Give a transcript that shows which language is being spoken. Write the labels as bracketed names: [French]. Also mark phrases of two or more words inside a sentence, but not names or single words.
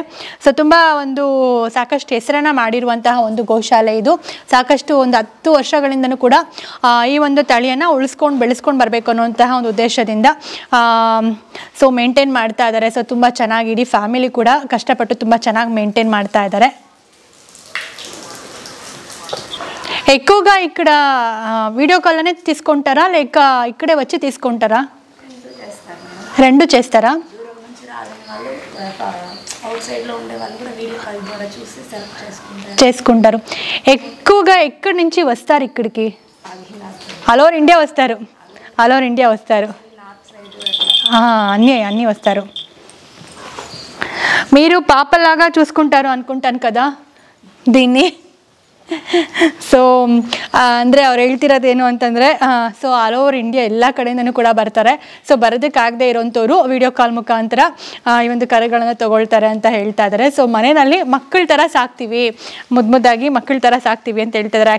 [Kannada] ಸೊ ತುಂಬ ಸಾಕಷ್ಟು ಹೆಸರನ್ನು ಮಾಡಿರುವಂತಹ ಒಂದು ಗೋಶಾಲೆ ಇದು. ಸಾಕಷ್ಟು 10 ವರ್ಷಗಳಿಂದನೂ ಕೂಡ ಈ ಒಂದು ತಳಿಯನ್ನು ಬೆಳೆಸ್ಕೊಂಡು ಬರಬೇಕು ಅನ್ನುವಂತಹ ಒಂದು ಉದ್ದೇಶದಿಂದ ಸೊ ಮೇಂಟೈನ್ ಮಾಡ್ತಾ ಇದ್ದಾರೆ. ಸೊ ತುಂಬ ಚೆನ್ನಾಗಿ ಇಡೀ ಫ್ಯಾಮಿಲಿ ಕೂಡ ಕಷ್ಟಪಟ್ಟು ತುಂಬ ಚೆನ್ನಾಗಿ ಮೇಂಟೈನ್ ಮಾಡ್ತಾ ಇದ್ದಾರೆ. [Telugu] ఎక్కువగా ఇక్కడ [English] video call [Telugu] అనేది తీసుకుంటారా లేక ఇక్కడే వచ్చి తీసుకుంటారా? రెండు చేస్తారా? చేసుకుంటారు. ఎక్కువగా ఎక్కడి నుంచి వస్తారు ఇక్కడికి? [English] all over India [Telugu] వస్తారు. [English] all over India [Telugu] వస్తారు. అన్నీ వస్తారు. మీరు పాపలాగా చూసుకుంటారు అనుకుంటాను కదా దీన్ని. [Kannada] ಸೊ ಅಂದರೆ ಅವ್ರು ಹೇಳ್ತಿರೋದೇನು ಅಂತಂದರೆ ಸೊ [English] all over India [Kannada] ಎಲ್ಲ ಕಡೆಯಿಂದನೂ ಕೂಡ ಬರ್ತಾರೆ. ಸೊ ಬರೋದಕ್ಕಾಗದೇ ಇರೋಂಥವ್ರು [English] video call [Kannada] ಮುಖಾಂತರ ಈ ಒಂದು ಕರುಗಳನ್ನು ತೊಗೊಳ್ತಾರೆ ಅಂತ ಹೇಳ್ತಾ ಇದ್ದಾರೆ. ಸೊ ಮನೆಯಲ್ಲಿ ಮಕ್ಕಳ ಥರ ಸಾಕ್ತೀವಿ, ಮುದ್ದಾಗಿ ಮಕ್ಕಳ ಥರ ಸಾಕ್ತೀವಿ ಅಂತ ಹೇಳ್ತಾ ಇದ್ದಾರೆ.